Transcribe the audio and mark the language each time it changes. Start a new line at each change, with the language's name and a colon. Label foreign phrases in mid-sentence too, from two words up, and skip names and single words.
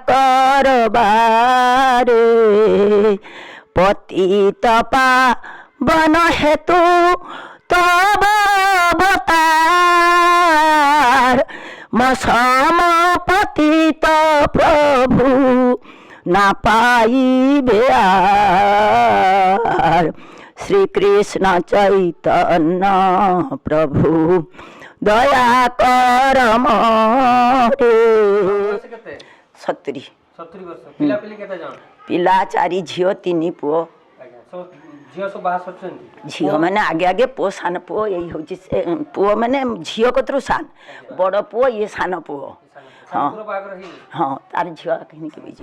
Bangla: করবারে, পতিত পাবন হেতু তব অবতার, মসমপতিত প্রভু না পাইবে আর, শ্রীকৃষ্ণ চৈতন্য প্রভু দয়া কর মোরে।
Odia: 70 ବର୍ଷ। ପିଲାପିଲି କେତେ ଜଣ? ପିଲା 4 ଝିଅ 3 ପୁଅ। ଝିଅ ସବୁ ବାହା ସରିଛନ୍ତି? ଝିଅ ମାନେ ଆଗେ ଆଗେ, ପୁଅ ସାନ ପୁଅ ଏଇ ହେଉଛି ସେ ପୁଅ ମାନେ ଝିଅ କତରୁ ସାନ, ବଡ଼ ପୁଅ ଇଏ ସାନ ପୁଅ। ହଁ ହଁ ତାର ଝିଅ କିଣିକି ବିଜି।